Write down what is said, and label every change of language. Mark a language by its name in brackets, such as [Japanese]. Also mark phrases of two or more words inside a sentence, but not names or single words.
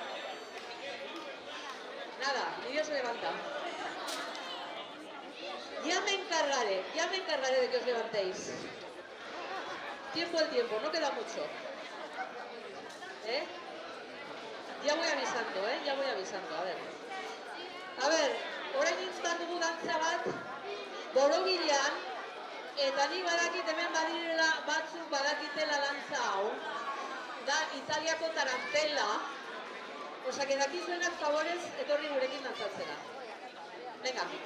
[Spanish] Nada, ni Dios se levanta. Ya me encargaré de que os levantéis. Tiempo al tiempo, no queda mucho. ¿Eh? Ya voy a avisar. avisando, ya voy avisando, a ver. A ver, [Basque] orain izan dugu dantza bat, borobilean, eta ni badakit hemen badirela batzuk badakitela dantza hau, da Italiako tarantela, [Spanish] osea, que [Basque] dakizuenak favorez etorri gurekin dantzatzera. [Spanish] Venga.